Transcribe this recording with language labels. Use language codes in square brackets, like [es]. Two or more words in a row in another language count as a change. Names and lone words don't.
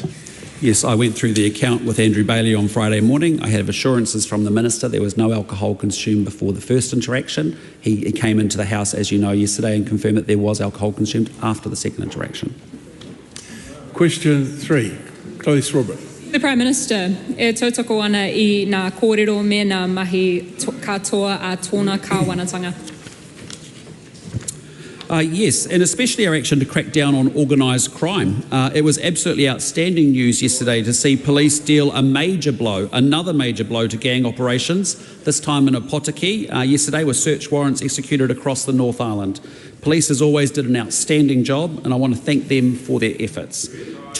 [en] Yes, I went through the account with Andrew Bailey on Friday morning. I have assurances from the Minister there was no alcohol consumed before the first interaction. He came into the House, as you know, yesterday and confirmed that there was alcohol consumed after the second interaction. Question 3, Chloe Strawbridge. The Prime Minister, [mi] e tautoko ana I ngā kōrero me ngā mahi katoa a tōna kāwanatanga. [en] Yes, and especially our action to crack down on organised crime. It was absolutely outstanding news yesterday to see police deal another major blow to gang operations, this time in Opotiki. Yesterday were search warrants executed across the North Island. Police, as always, did an outstanding job, and I want to thank them for their efforts.